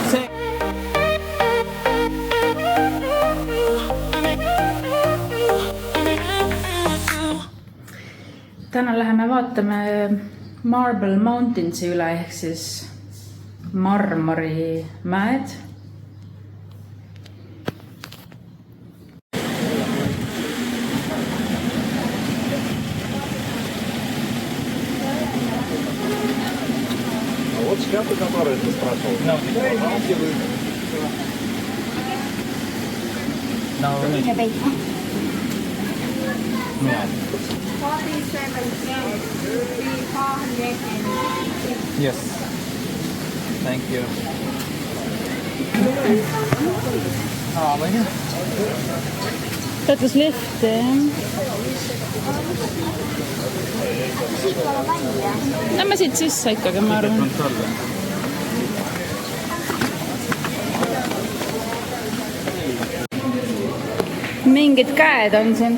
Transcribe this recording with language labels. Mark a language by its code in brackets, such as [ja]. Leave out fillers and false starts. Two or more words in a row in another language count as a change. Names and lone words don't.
[et] Täna läheme vaatame Marble Mountainsi üle ehk siis marmorimäed. [ru] Вот шляпы, которые ты спрашивал. [en] Yes. Thank you. [et] Võtus lifti, Lähme siit sisse ikkagi, ma arvan. Mingid käed on siin.